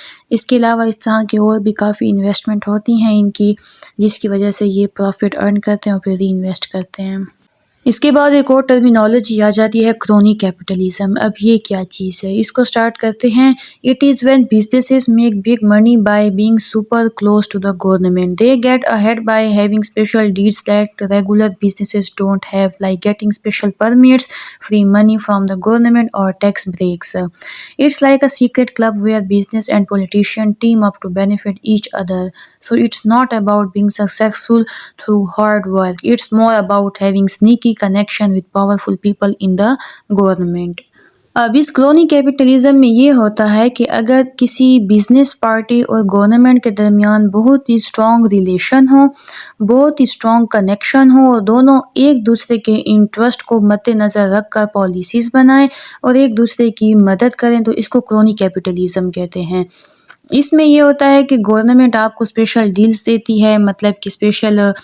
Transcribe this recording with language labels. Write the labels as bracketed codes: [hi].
[ur] اس کے علاوہ اس طرح کے اور بھی کافی انویسٹمنٹ ہوتی ہیں ان کی، جس کی وجہ سے یہ پروفٹ ارن کرتے ہیں اور پھر ری انویسٹ کرتے ہیں۔ اس کے بعد ایک اور ٹرمینالوجی آ جاتی ہے کرونی کیپٹلزم۔ اب یہ کیا چیز ہے، اس کو سٹارٹ کرتے ہیں۔ [en] It is when businesses make big money by being super close to the government. They get ahead by having special deeds that regular businesses don't have, like getting special permits, free money from the government, or tax breaks. It's like a secret club where business and politicians team up to benefit each other. So it's not about being successful through hard work. It's more about having sneaky connection with powerful people in the government. [ur] اب اس crony capitalism میں یہ ہوتا ہے کہ اگر کسی business party اور government کے درمیان بہت ہی اسٹرانگ ریلیشن ہو، بہت ہی اسٹرانگ کنیکشن ہو، اور دونوں ایک دوسرے کے انٹرسٹ کو مد نظر رکھ کر پالیسیز بنائیں اور ایک دوسرے کی مدد کریں، تو اس کو کرونی کیپٹلزم کہتے ہیں۔ اس میں یہ ہوتا ہے کہ گورنمنٹ آپ کو اسپیشل ڈیلز دیتی ہے، مطلب کہ اسپیشل